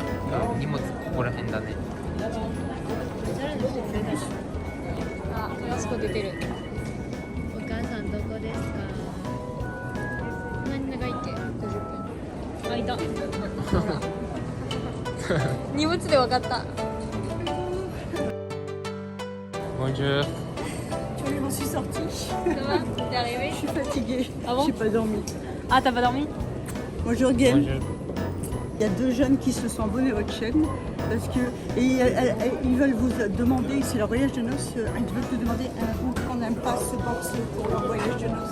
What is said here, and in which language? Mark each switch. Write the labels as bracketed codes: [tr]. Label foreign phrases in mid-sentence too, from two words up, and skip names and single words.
[ja] 荷物ここら辺だね。あ、あそこ出てる。お母さんどこですか？こんなに長いっけ？50分。あ、いた。荷物で分かった。 [fr] Bonjour. Je m'en suis sortie. Ça va? T'es arrivé? Je suis fatiguée. Ah bon? J'ai pas dormi. Ah, t'as pas dormi? Bonjour Game. Bonjour. Il y a deux jeunes qui se sont abonnés à votre chaîne parce que ils veulent vous demander, c'est leur voyage de noces, ils veulent te demander prendre un passe-box pour leur voyage de noces.